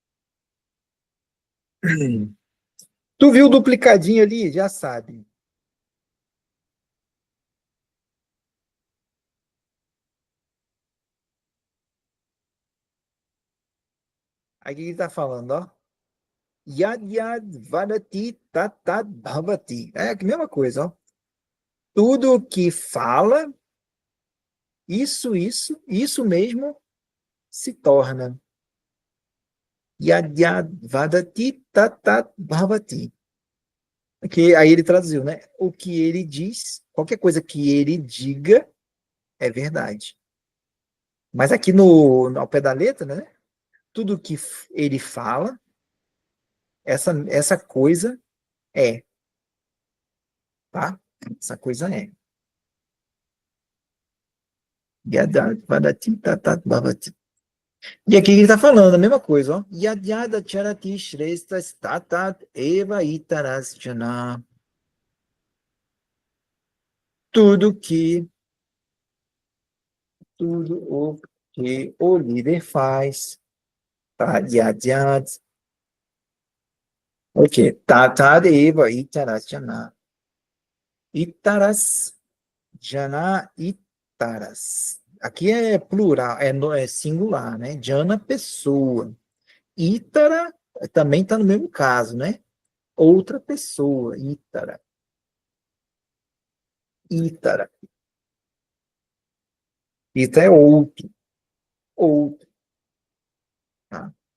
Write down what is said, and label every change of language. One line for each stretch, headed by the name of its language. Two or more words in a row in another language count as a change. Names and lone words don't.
Portuguese: Tu viu o duplicadinho ali? Já sabe. Aí o que ele tá falando, ó?
Sanskrit: Yad yad vadati tat tat bhavati.
Portuguese: É a mesma coisa, ó. Tudo que fala, isso mesmo se torna.
Sanskrit: Yad yad vadati tat tat bhavati.
Portuguese: Que aí ele traduziu, né? O que ele diz, qualquer coisa que ele diga é verdade. Mas aqui ao pé da letra, né? Tudo que ele fala, essa coisa é, tá? Essa coisa é.
Sanskrit: Yad vadati tat tat bhavati.
Portuguese: E aqui ele está falando a mesma coisa, ó.
Sanskrit: Yadyada charati shrestha statat eva itaras jana.
Portuguese: Tudo que, tudo o que o líder faz, tá?
Sanskrit: Yadyad. Ok. Tatat eva itaras jana. Itaras jana itaras.
Portuguese: Aqui é plural, é singular, né? Jana, pessoa. Ítara também está no mesmo caso, né? Outra pessoa, Ítara. Ítara. Ítara é outro, tá?